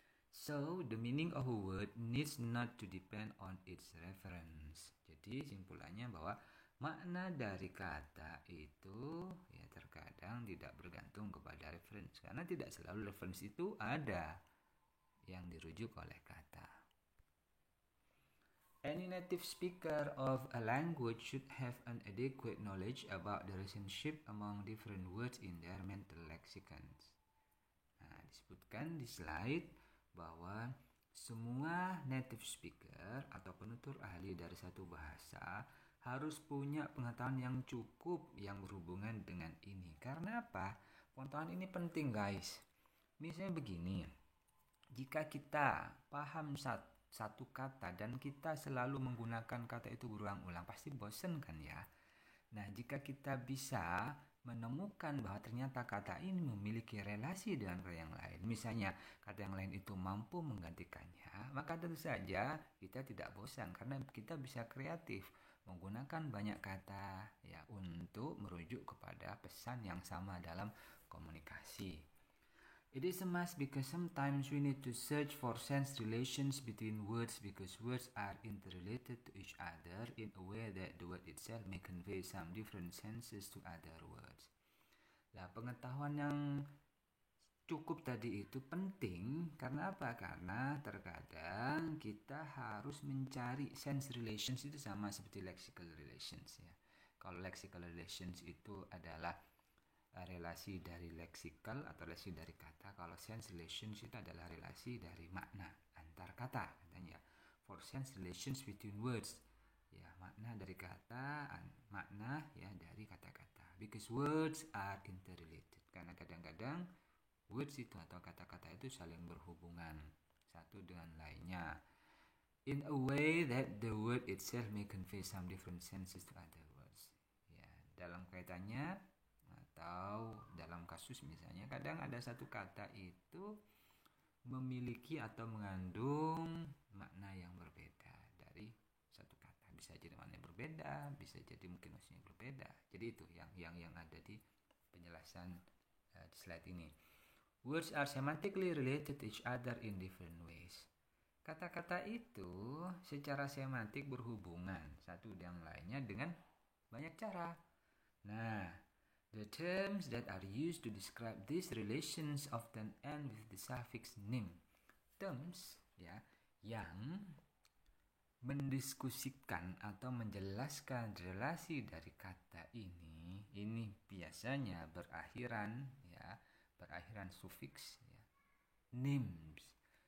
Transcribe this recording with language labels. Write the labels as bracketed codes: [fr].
[en] So, the meaning of a word needs not to depend on its reference. [id] Jadi, simpulannya bahwa makna dari kata itu ya terkadang tidak bergantung kepada reference. Karena tidak selalu reference itu ada yang dirujuk oleh kata. [en] Any native speaker of a language should have an adequate knowledge about the relationship among different words in their mental lexicons. Nah, [id] disebutkan di slide bahwa semua native speaker atau penutur ahli dari satu bahasa harus punya pengetahuan yang cukup yang berhubungan dengan ini. Karena apa? Pengetahuan ini penting, guys. Misalnya begini, jika kita paham satu kata dan kita selalu menggunakan kata itu berulang-ulang, pasti bosen kan ya? Nah, jika kita bisa menemukan bahwa ternyata kata ini memiliki relasi dengan kata yang lain, misalnya kata yang lain itu mampu menggantikannya, maka tentu saja kita tidak bosan karena kita bisa kreatif menggunakan banyak kata ya untuk merujuk kepada pesan yang sama dalam komunikasi. [en] It is a must because sometimes we need to search for sense relations between words because words are interrelated to each other in a way that the word itself may convey some different senses to other words. [id] Nah, pengetahuan yang cukup tadi itu penting karena apa? Karena terkadang kita harus mencari sense relations itu sama seperti lexical relations ya. Kalau lexical relations itu adalah relasi dari leksikal atau relasi dari kata. Kalau sense relations itu adalah relasi dari makna antar kata katanya. [en] For sense relations between words, [id] ya makna dari kata, makna ya dari kata-kata. [en] Because words are interrelated. [id] Karena kadang-kadang words itu atau kata-kata itu saling berhubungan satu dengan lainnya. [en] In a way that the word itself may convey some different senses to other words. [id] Ya, dalam kaitannya atau dalam kasus misalnya kadang ada satu kata itu memiliki atau mengandung makna yang berbeda dari satu kata. Bisa jadi maknanya berbeda, bisa jadi mungkin maksudnya berbeda. Jadi itu yang ada di penjelasan di slide ini. [en] Words are semantically related to each other in different ways. [id] Kata-kata itu secara semantik berhubungan satu dengan lainnya dengan banyak cara. [en] Nah, the terms that are used to describe these relations often end with the suffix nim. [id] Terms ya yang mendiskusikan atau menjelaskan relasi dari kata ini biasanya berakhiran sufiks ya, nims.